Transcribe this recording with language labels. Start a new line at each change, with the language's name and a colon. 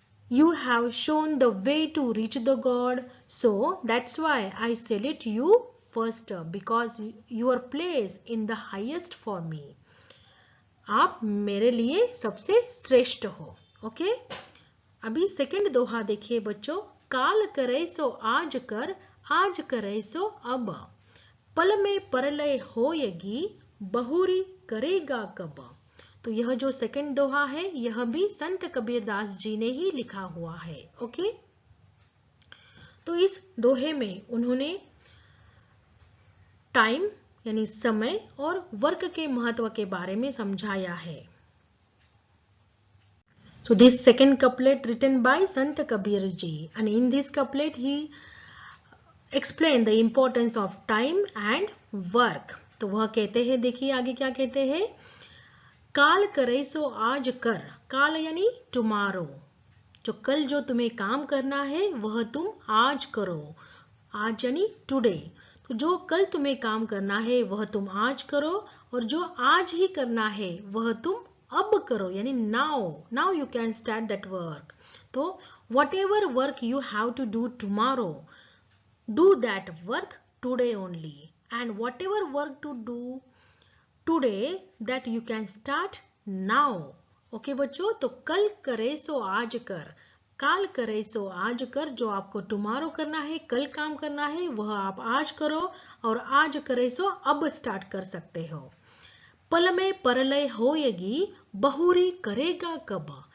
English: You have shown the way to reach the God, so that's why I salute you first, because your place in the highest for me.
Hindi: आप मेरे लिए सबसे श्रेष्ठ हो। Okay, अभी second दोहा देखिए बच्चों। काल करे सो आज कर, आज करे सो अब, पल में परलय होएगी, बहुरी करेगा कब। तो यह जो सेकंड दोहा है यह भी संत कबीरदास जी ने ही लिखा हुआ है। ओके, तो इस दोहे में उन्होंने टाइम यानी समय और वर्क के महत्व के बारे में समझाया है।
English: So this second couplet written by Sant Kabir ji, and in this couplet he explained the importance of time and work.
Hindi: तो वह कहते हैं, देखिए आगे क्या कहते हैं, काल करे सो आज कर। काल यानी टुमारो, जो कल जो तुम्हें काम करना है वह तुम आज करो। आज यानी टुडे। तो जो कल तुम्हें काम करना है वह तुम आज करो, और जो आज ही करना है वह तुम अब करो, यानी
English: Now you can start that work. तो whatever work you have to do tomorrow, do that work today only, and whatever work to do today that you can start now।
Hindi: Okay बच्चों, तो कल करे सो आज कर, काल करे सो आज कर। जो आपको टुमारो करना है, कल काम करना है, वह आप आज करो, और आज करे सो अब स्टार्ट कर सकते हो। पल में परलय होएगी, बहुरी करेगा कब।